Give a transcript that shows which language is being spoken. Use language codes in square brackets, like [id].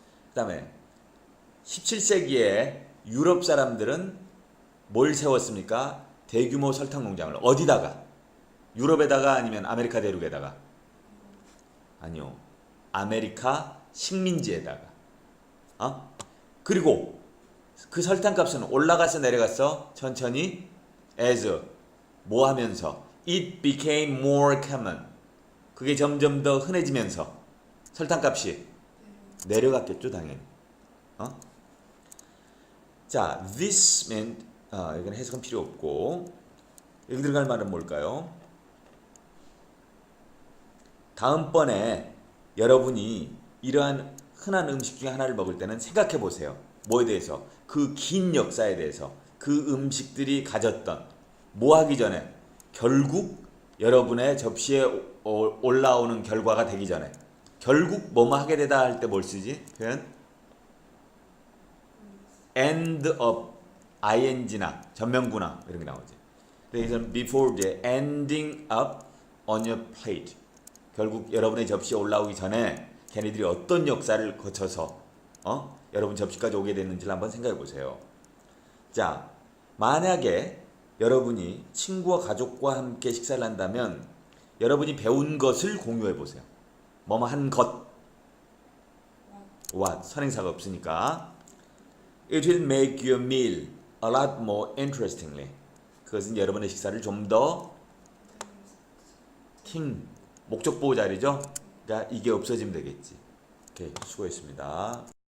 [ko] 그다음에 17세기에 유럽 사람들은 뭘 세웠습니까? 대규모 설탕 농장을 어디다가? 유럽에다가 아니면 아메리카 대륙에다가? 아니요. 아메리카 식민지에다가. 그리고 그 설탕값은 올라가서 내려갔어. 천천히 [en] as [ko] 뭐 하면서 [en] it became more common. [ko] 그게 점점 더 흔해지면서 설탕값이 내려갔겠죠, 당연히. 자, [en] this meant [ko] 이건 해석은 필요 없고 여기 들어갈 말은 뭘까요? 다음번에 여러분이 이러한 흔한 음식 중에 하나를 먹을 때는 생각해 보세요. 뭐에 대해서? 그 긴 역사에 대해서. 그 음식들이 가졌던 뭐 하기 전에 결국 여러분의 접시에 올라오는 결과가 되기 전에 결국 뭐뭐 하게 되다 할 때 뭘 쓰지? 표현? [en] end up ing [ko] 나 전면구나 이런 게 나오지. 여기서는 [en] before the ending up on your plate. [ko] 결국 여러분의 접시에 올라오기 전에 걔네들이 어떤 역사를 거쳐서 여러분 접시까지 오게 됐는지를 한번 생각해 보세요. 자, 만약에 여러분이 친구와 가족과 함께 식사를 한다면 여러분이 배운 것을 공유해 보세요. 뭐뭐 한 것. [en] what [ko] 선행사가 없으니까. [en] It will make your meal a lot more interestingly. [ko] 그것은 여러분의 식사를 좀 더 목적 보호 자리죠. 그러니까 이게 없어지면 되겠지. 오케이, 수고했습니다.